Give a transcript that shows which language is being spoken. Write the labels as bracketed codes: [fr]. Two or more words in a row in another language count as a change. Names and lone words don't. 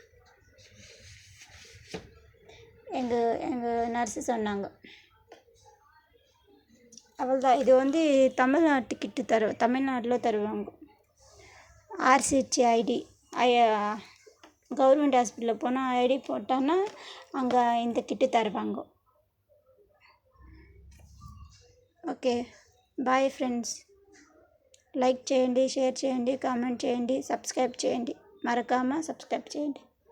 [ta] எங்கள் நர்ஸு சொன்னாங்க. அவ்வளோதான். இது வந்து தமிழ்நாட்டில் தருவாங்க. RCH ஐடி கவர்மெண்ட் ஹாஸ்பிட்டலில் போனால் ஐடி போட்டோன்னா அங்கே இந்த கிட்டு தருவாங்க. [te] ఓకే బాయ్ ఫ్రెండ్స్. లైక్ చేయండి, షేర్ చేయండి, కామెంట్ చేయండి, సబ్స్క్రైబ్ చేయండి. మరొకమ సబ్స్క్రైబ్ చేయండి.